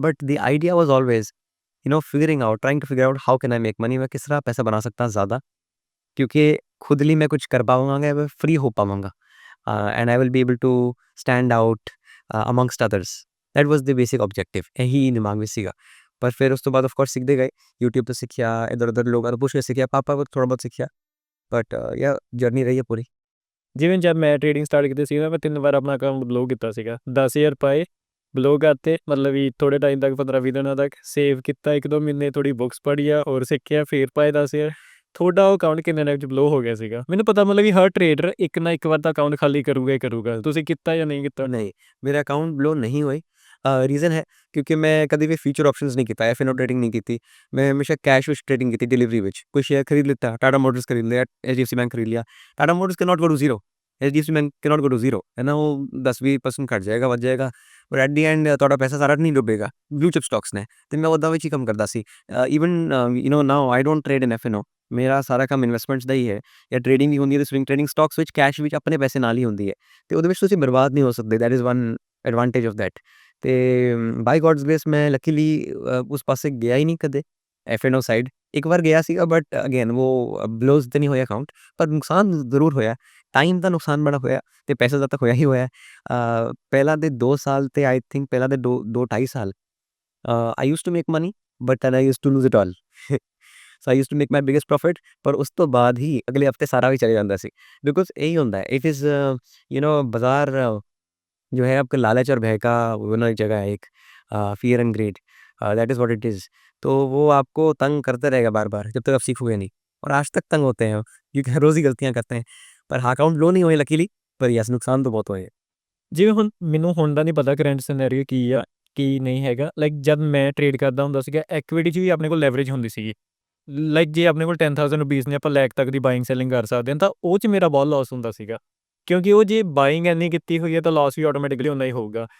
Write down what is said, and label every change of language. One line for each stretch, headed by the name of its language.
English: But the idea was always figuring out, trying to figure out how can I make money.
Hindi: मैं किस तरह पैसा बना सकता ज़्यादा, क्योंकि खुदली मैं कुछ कर पाऊँगा, मैं फ्री हो पाऊँगा,
English: And I will be able to stand out amongst others. That was the basic objective,
Hindi: यही दिमाग में सीखा. पर फिर उस तो बाद ऑफ कोर्स सीखते गए. यूट्यूब तो सीखिया, इधर-उधर लोगों को पूछ के सीखिया, पापा को थोड़ा बहुत सीखिया. बट या जर्नी रही है पूरी.
Punjabi: ਜਿਵੇਂ ਜਦ ਮੈਂ ਟ੍ਰੇਡਿੰਗ ਸਟਾਰਟ ਕੀਤੀ ਸੀ, ਮੈਂ 3 ਵਾਰ ਆਪਣਾ ਅਕਾਊਂਟ ਬਲੌਕ ਕੀਤਾ ਸੀਗਾ. 10,000 ਪਾਏ, ਬਲੌਕ ਕਰਤੇ, ਮਤਲਬ ਵੀ ਥੋੜ੍ਹੇ ਟਾਈਮ ਤੱਕ 15-20 ਦਿਨਾਂ ਤੱਕ ਸੇਵ ਕੀਤਾ, 1-2 ਮਹੀਨੇ ਥੋੜ੍ਹੀ ਬੁੱਕਸ ਪੜ੍ਹੀਆਂ ਔਰ ਸਿੱਖਿਆ, ਫਿਰ ਪਾਏ 10,000. ਤੁਹਾਡਾ ਉਹ ਅਕਾਊਂਟ ਕਿੰਨੇ ਟਾਈਮ 'ਚ ਬਲੌਕ ਹੋ ਗਿਆ ਸੀਗਾ? ਮੈਨੂੰ ਪਤਾ, ਮਤਲਬ ਵੀ ਹਰ ਟਰੇਡਰ ਇੱਕ ਨਾ ਇੱਕ ਵਾਰ ਤਾਂ ਅਕਾਊਂਟ ਖਾਲੀ ਕਰੂਗਾ ਹੀ ਕਰੂਗਾ. ਤੁਸੀਂ ਕੀਤਾ ਜਾਂ ਨਹੀਂ ਕੀਤਾ?
Hindi: नहीं, मेरा अकाउंट ब्लो नहीं हुए. रीज़न है क्योंकि मैं कभी भी फ्यूचर ऑप्शंस नहीं कीता, एफ एंड ओ ट्रेडिंग नहीं की. मैं हमेशा कैश विच ट्रेडिंग की, डिलीवरी विच. कोई शेयर खरीद लेता, टाटा मोटर्स खरीद लिया, एचडीएफसी बैंक खरीद लिया.
English: Tata motors can not go to zero,
Hindi: HDFC bank can not go to zero, है ना. वो 10-20% घट जाएगा, बच जाएगा, पर एट दी एंड
Punjabi: ਤੁਹਾਡਾ ਪੈਸਾ ਸਾਰਾ ਨਹੀਂ ਡੁੱਬੇਗਾ. ਬਲੂ ਚਿਪ ਸਟਾਕਸ ਨੇ, ਤੇ ਮੈਂ ਉਹਦਾ ਵਿੱਚ ਹੀ ਕੰਮ ਕਰਦਾ ਸੀ.
English: Even now I don't trade in F N O.
Punjabi: ਮੇਰਾ ਸਾਰਾ ਕੰਮ ਇਨਵੈਸਟਮੈਂਟਸ ਦਾ ਹੀ ਹੈ, ਜਾਂ ਟ੍ਰੇਡਿੰਗ ਵੀ ਹੁੰਦੀ ਹੈ, ਤੇ ਸਵਿੰਗ ਟ੍ਰੇਡਿੰਗ ਸਟਾਕਸ ਵਿੱਚ ਕੈਸ਼ ਵਿੱਚ ਆਪਣੇ ਪੈਸੇ ਨਾਲ ਹੀ ਹੁੰਦੀ ਹੈ, ਤੇ ਉਹਦੇ ਵਿੱਚ ਤੁਸੀਂ ਬਰਬਾਦ ਨਹੀਂ ਹੋ ਸਕਦੇ.
English: That is one advantage of that.
Punjabi: ਤੇ ਬਾਈ ਗॉड्स ਗ੍ਰੇਸ ਮੈਂ ਲੱਕੀਲੀ ਉਸ ਪਾਸੇ ਗਿਆ ਹੀ ਨਹੀਂ ਕਦੇ, ਐਫ ਐਨ ਓ ਸਾਈਡ. ਇੱਕ ਵਾਰ ਗਿਆ ਸੀਗਾ, ਬਟ ਅਗੇਨ ਉਹ ਬਲੋਜ਼ ਤੇ ਨਹੀਂ ਹੋਇਆ ਅਕਾਊਂਟ, ਪਰ ਨੁਕਸਾਨ ਜ਼ਰੂਰ ਹੋਇਆ. ਟਾਈਮ ਦਾ ਨੁਕਸਾਨ ਬੜਾ ਹੋਇਆ, ਤੇ ਪੈਸਾ ਦਾ ਤਾਂ ਹੋਇਆ ਹੀ ਹੋਇਆ. ਪਹਿਲਾਂ ਦੇ 2 ਸਾਲ ਤੇ ਆਈ ਥਿੰਕ ਪਹਿਲਾਂ ਦੇ 2-2.5 ਸਾਲ
English: I used to make money, but then I used to lose it all. So I used to make my biggest profit,
Punjabi: ਪਰ ਉਸ ਤੋਂ ਬਾਅਦ ਹੀ ਅਗਲੇ ਹਫਤੇ ਸਾਰਾ ਵੀ ਚਲੇ ਜਾਂਦਾ ਸੀ.
Hindi: बिकॉज़ यही ਹੁੰਦਾ है, इट इज़ बाज़ार जो है आपका लालच और भय का वो ना एक जगह है, एक
English: Fear and greed, that is what it is.
Hindi: तो वो आपको तंग करता रहेगा बार-बार जब तक आप सीखोगे नहीं, और आज तक तंग होते हैं हम, क्योंकि हर रोज़ ही गलतियाँ करते हैं. पर हाँ, अकाउंट ब्लो नहीं हुए लकीली, पर यस नुकसान तो बहुत हुए.
Punjabi: ਜਿਵੇਂ ਹੁਣ ਮੈਨੂੰ ਹੁਣ ਦਾ ਨਹੀਂ ਪਤਾ ਕਰੰਟ ਸਿਨੈਰੀਓ ਕੀ ਆ, ਕੀ ਨਹੀਂ ਹੈਗਾ. ਲਾਈਕ ਜਦ ਮੈਂ ਟ੍ਰੇਡ ਕਰਦਾ ਹੁੰਦਾ ਸੀਗਾ, ਇਕੁਇਟੀ 'ਚ ਵੀ ਆਪਣੇ ਕੋਲ ਲੈਵਰੇਜ ਹੁੰਦੀ ਸੀਗੀ. ਲਾਈਕ ਜੇ ਆਪਣੇ ਕੋਲ 10,000 ਰੁਪੀਸ ਨੇ, ਆਪਾਂ ਲੱਖ ਤੱਕ ਦੀ ਬਾਇੰਗ ਸੈਲਿੰਗ ਕਰ ਸਕਦੇ ਹਾਂ, ਤਾਂ ਉਹ 'ਚ ਮੇਰਾ ਬਹੁਤ ਲੋਸ ਹੁੰਦਾ ਸੀਗਾ, ਕਿਉਂਕਿ ਉਹ ਜੇ ਬਾਇੰਗ ਇੰਨੀ ਕੀਤੀ ਹੋਈ ਹੈ ਤਾਂ ਲੋਸ ਵੀ ਆਟੋਮੈਟਿਕਲੀ ਉਨਾ ਹੀ ਹੋਊਗਾ.